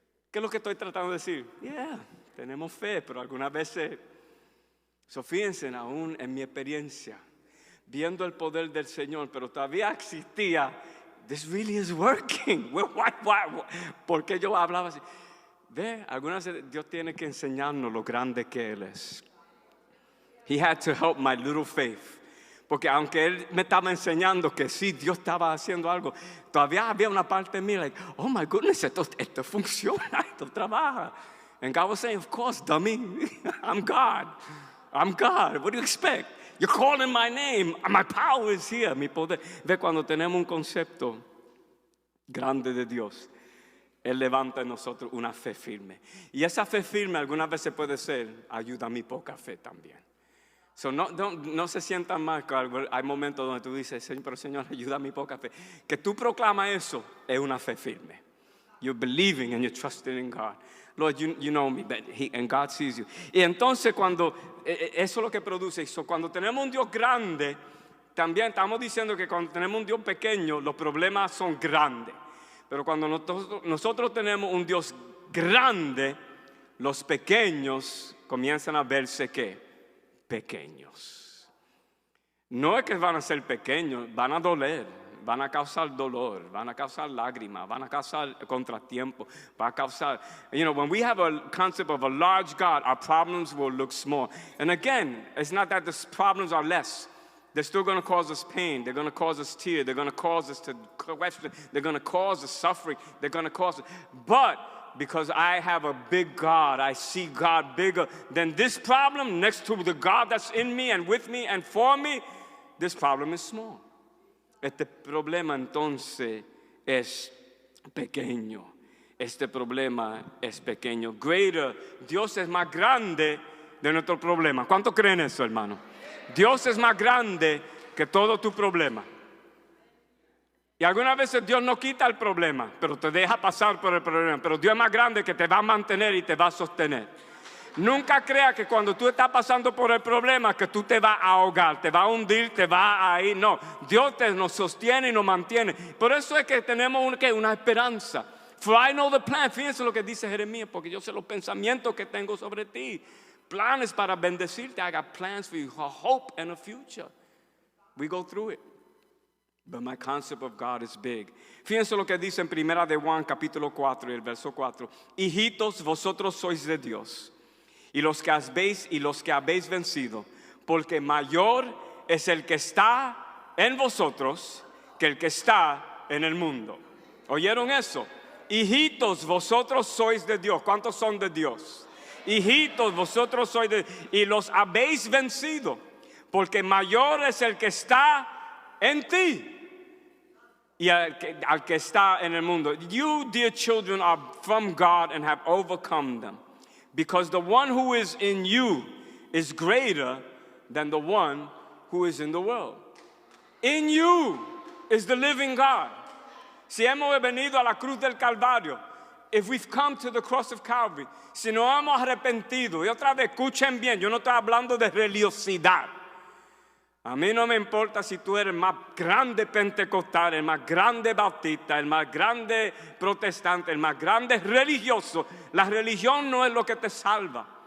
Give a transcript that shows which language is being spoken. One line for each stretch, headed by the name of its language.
Spanish: ¿Qué es lo que estoy tratando de decir? Yeah. Tenemos fe, pero algunas veces, fíjense, aún en mi experiencia, viendo el poder del Señor, pero todavía existía,
English: this really is working.
Spanish: ¿Por qué yo hablaba así? Ve, algunas veces Dios tiene que enseñarnos lo grande que Él es.
English: He had to help my little faith.
Spanish: Porque aunque Él me estaba enseñando que sí, Dios estaba haciendo algo, todavía había una parte de mí,
English: like, oh my goodness,
Spanish: esto funciona, esto trabaja.
English: And God was saying, of course, dummy, I'm God. I'm God. What do you expect? You're calling my name. My power is here.
Spanish: Mi poder. Ve, cuando tenemos un concepto grande de Dios, Él levanta en nosotros una fe firme. Y esa fe firme algunas veces puede ser, ayuda a mi poca fe también. No se sientan mal. Hay momentos donde tú dices, pero Señor, ayuda a mi poca fe. Que tú proclamas eso es una fe firme.
English: You're believing and you're trusting in God. Lord, you know me, but and God sees you.
Spanish: Y entonces eso es lo que produce. Cuando tenemos un Dios grande, también estamos diciendo que cuando tenemos un Dios pequeño, los problemas son grandes. Pero cuando nosotros tenemos un Dios grande, los pequeños comienzan a verse ¿qué? Pequeños. No es que van a ser pequeños, van a doler. Van a causar dolor, van a causar lágrimas, van a causar contratiempo, van a causar,
English: when we have a concept of a large God, our problems will look small. And again, it's not that the problems are less. They're still going to cause us pain. They're going to cause us tears. They're going to cause us to question. They're going to cause us suffering. They're going to cause us. But because I have a big God, I see God bigger than this problem next to the God that's in me and with me and for me, this problem is small.
Spanish: Este problema entonces es pequeño. Este problema es pequeño. Greater, Dios es más grande de nuestro problema. ¿Cuántos creen eso, hermano? Dios es más grande que todo tu problema. Y algunas veces Dios no quita el problema, pero te deja pasar por el problema. Pero Dios es más grande que te va a mantener y te va a sostener. Nunca crea que cuando tú estás pasando por el problema que tú te vas a ahogar, te vas a hundir, te vas a ir. No, Dios nos sostiene y nos mantiene. Por eso es que tenemos una esperanza.
English: For I know the plan.
Spanish: Fíjense lo que dice Jeremías, porque yo sé los pensamientos que tengo sobre ti. Planes para bendecirte.
English: I got plans for you, a hope and a future. We go through it. But my concept of God is big.
Spanish: Fíjense lo que dice en Primera de Juan, capítulo 4, y el verso 4. Hijitos, vosotros sois de Dios. Y los que habéis vencido, porque mayor es el que está en vosotros que el que está en el mundo. ¿Oyeron eso? Hijitos, vosotros sois de Dios. ¿Cuántos son de Dios? Hijitos, vosotros sois de Dios. Y los habéis vencido, porque mayor es el que está en ti y al que está en el mundo.
English: You, dear children, are from God and have overcome them. Because the one who is in you is greater than the one who is in the world. In you is the living God.
Spanish: Si hemos venido a la cruz del Calvario,
English: if we've come to the cross of Calvary,
Spanish: si nos hemos arrepentido, y otra vez, escuchen bien, yo no estoy hablando de religiosidad. A mí no me importa si tú eres el más grande pentecostal, el más grande bautista, el más grande protestante, el más grande religioso. La religión no es lo que te salva.